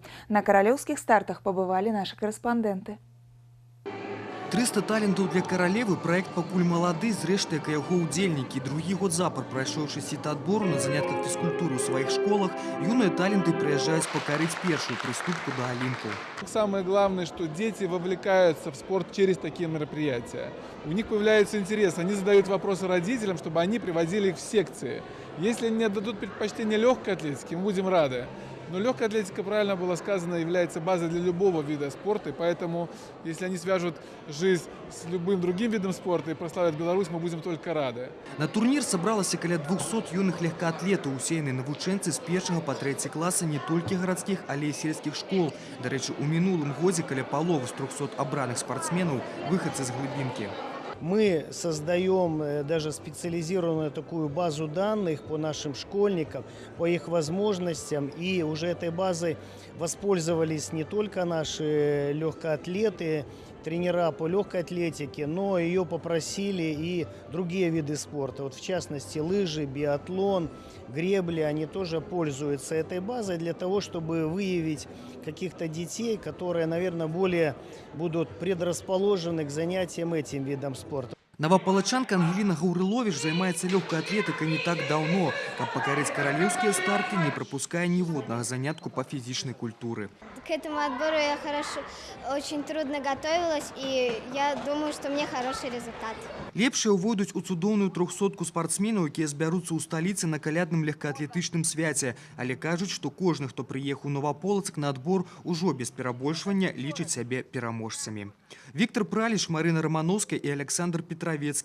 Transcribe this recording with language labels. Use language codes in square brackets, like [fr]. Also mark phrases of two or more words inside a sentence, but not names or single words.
[be] На каралеўскіх стартах пабывалі нашы карэспандэнты. 300 талентаў для каралевы проект пакуль малады, зрэшты, як і яго удзельнікі. Другі год запар, прайшоўшы сіта адбору на занятках фізкультуры ў сваіх школах, юныя таленты прыязджаюць пакорить першую приступку до Олимпу. [ru] Самое главное, что дети вовлекаются в спорт через такие мероприятия. У них появляется интерес, они задают вопросы родителям, чтобы они приводили их в секции. Если они отдадут предпочтение легкой атлетике, мы будем рады. Но легкая атлетика, правильно было сказано, является базой для любого вида спорта, и поэтому, если они свяжут жизнь с любым другим видом спорта и прославят Беларусь, мы будем только рады. [be] На турнір сабралася каля 200 юных легкаатлетаў, усеяныя навучэнцы з 1 па 3 класа не толькі гарадскіх, але і сельскіх школ. Дарэчы, у мінулым годзе каля паловы з 300 абраных спортсменаў выхадцы з глыбінкі. [ru] Мы создаем даже специализированную такую базу данных по нашим школьникам, по их возможностям. И уже этой базой воспользовались не только наши легкоатлеты, тренера по легкой атлетике, но ее попросили и другие виды спорта. Вот в частности, лыжи, биатлон, гребли, они тоже пользуются этой базой для того, чтобы выявить каких-то детей, которые, наверное, более будут предрасположены к занятиям этим видом спорта. [be] Новополочанка Ангелина Гаўрылович займаецца лёгкай атлетыкай [ru] не так давно, [be] каб пакарыць каралеўскія старты, не пропуская ніводнага занятку по фізічнай культуры. [ru] К этому отбору я очень трудно готовилась, и я думаю, что мне хороший результат. [be] Лепшыя ўвойдуць у цудоўную 300 спартсменаў, якія збяруцца ў сталіцы на калядным легкаатлетычным свяце, але кажуць, што кожны, хто прыехаў у Новополацк на адбор, ужо без перабольшвання лічыць сябе пераможцамі. Віктор Праліш, Марына Романовская і Александр Петровецкі.